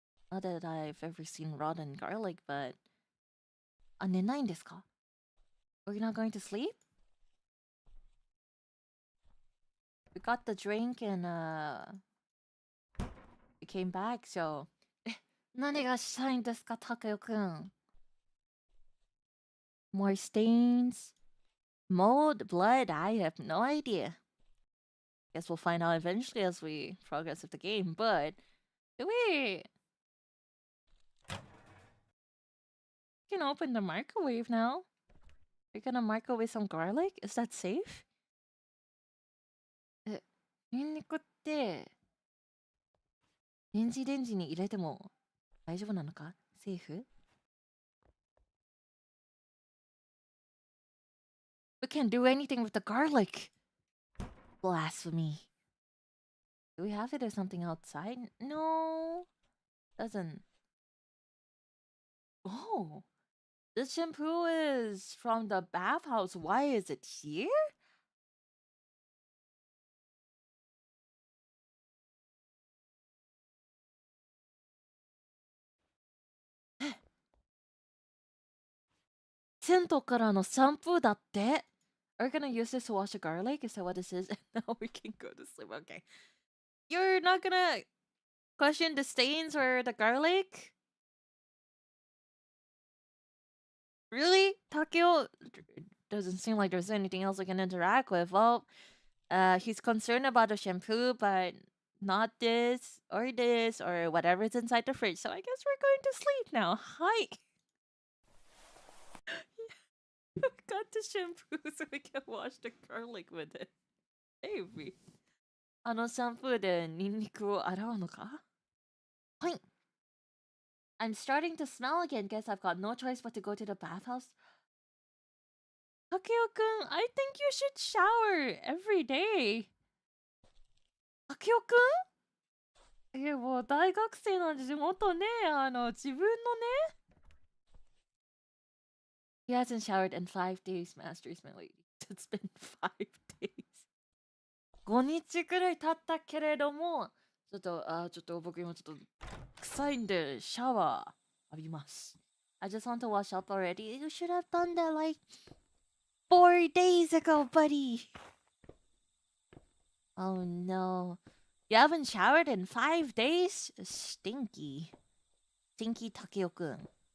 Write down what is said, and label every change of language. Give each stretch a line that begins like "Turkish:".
English: Not that I've ever seen rotten garlic, but...
Japanese: あ、寝ないんですか?
English: We're not going to sleep? We got the drink and we came back, so...
Japanese: 何がしたいんですか、タケオくん?
English: More stains? Mold? Blood? I have no idea. Guess we'll find out eventually as we progress with the game, but... Wait! You can open the microwave now. You're gonna microwave some garlic? Is that safe?
Japanese: ニンニクって、レンジに入れても大丈夫なのか? セーフ?
English: We can't do anything with the garlic! Blasphemy. Do we have it or something outside? No. Doesn't. Oh. This shampoo is from the bathhouse. Why is it here?
Japanese: Sentoからのシャンプーだって?
English: Are you gonna use this to wash the garlic? Is that what this is? Now we can go to sleep. Okay. You're not gonna question the stains or the garlic? Really? Takeo doesn't seem like there's anything else we can interact with. Well, he's concerned about the shampoo, but not this or whatever's inside the fridge. So I guess we're going to sleep now. Hi. We got the shampoo so we can wash the garlic with it. Maybe.
Japanese: あのシャンプーでニンニクを洗うのか?
English: Fine. I'm starting to smell again. Guess I've got no choice but to go to the bathhouse. Takeo-kun, I think you should shower every day. Takeo-kun?
Japanese: もう大学生なんでもっとね、自分のね。
English: He hasn't showered in 5 days, Masters, my lady. It's been 5 days.
Japanese: 5日くらい経ったけれども、ちょっと僕今ちょっと臭いんでシャワー浴びます。
English: I just want to wash up already. You should have done that like 4 days ago, buddy. Oh no. You haven't showered in 5 days? Stinky. Stinky Takeo-kun.